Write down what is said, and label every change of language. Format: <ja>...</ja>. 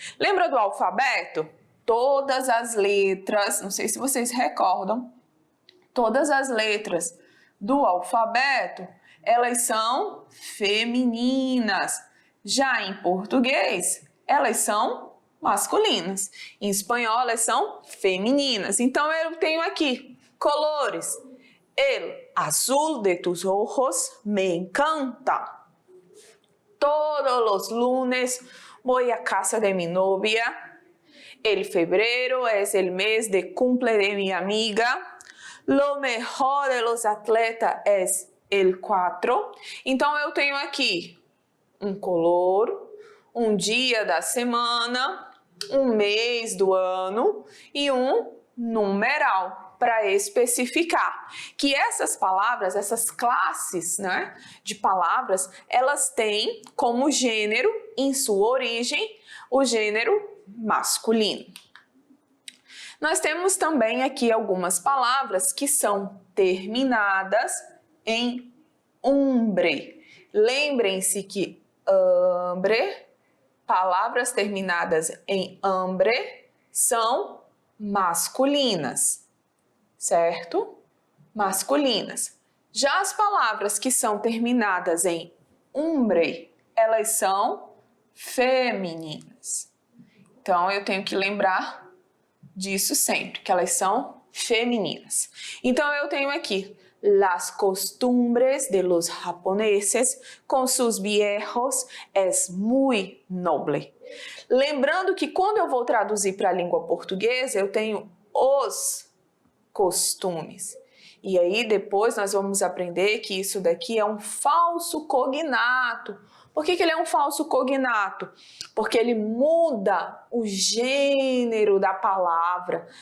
<pt>Lembra do alfabeto? Todas as letras, não sei se vocês recordam, todas as letras do alfabeto, elas são femininas. Já em português, elas são masculinas. Em espanhol, elas são femininas. Então, eu tenho aqui colores.</pt> <es>El azul de tus ojos me encanta. Todos los lunes voy a casa de mi novia. El febrero es el mes de cumple de mi amiga. Lo mejor de los atletas es el 4.</es> <pt>Então, eu tenho aqui um color, um dia da semana, um mês do ano e um numeral para especificar que essas palavras, essas classes, né, de palavras, elas têm como gênero, em sua origem, o gênero masculino. Nós temos também aqui algumas palavras que são terminadas em umbre. Lembrem-se que hambre, palavras terminadas em hambre são masculinas, certo? Masculinas. Já as palavras que são terminadas em umbre, elas são femininas. Então, eu tenho que lembrar disso sempre, que elas são femininas. Então, eu tenho aqui</pt> <es>las costumbres de los japoneses con sus viejos es muy noble.</es> <pt>Lembrando que quando eu vou traduzir para a língua portuguesa, eu tenho os costumes. E aí depois nós vamos aprender que isso daqui é um falso cognato. Por que ele é um falso cognato? Porque ele muda o gênero da palavra.</pt>